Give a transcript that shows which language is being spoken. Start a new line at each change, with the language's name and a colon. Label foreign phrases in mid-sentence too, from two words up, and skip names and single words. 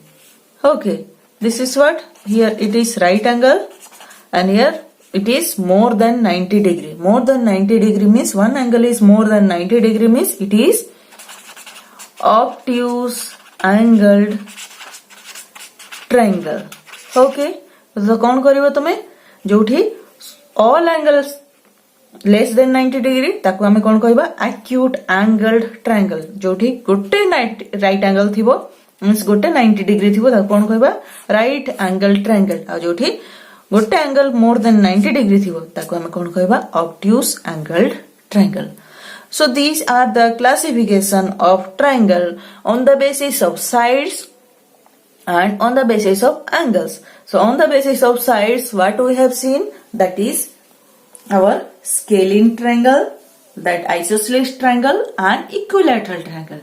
English: Okay, this is what? Here it is right angle and here it is more than 90 degree. More than 90 degree means one angle is more than 90 degree means it is obtuse angled triangle.
Odia: Okay, ତ କଣ କରିବ ତମେ ଯୋଉଠି
English: all angles less than 90 degree
Odia: ତାକୁ ଆମେ କଣ କହିବା
English: acute angled triangle.
Odia: ଯୋଉଠି ଗୋଟେ
English: right angle
Odia: ଥିବ ମିନ୍ସ ଗୋଟେ 90 degree ଥିବ ତାକୁ କଣ କହିବା
English: right angled triangle.
Odia: ଆ ଯୋଉଠି ଗୋଟେ angle
English: more than 90 degree
Odia: ଥିବ ତାକୁ ଆମେ କଣ କହିବା
English: obtuse angled triangle. So these are the classification of triangle on the basis of sides and on the basis of angles. So on the basis of sides, what we have seen, that is our scalene triangle, that isosceles triangle and equilateral triangle.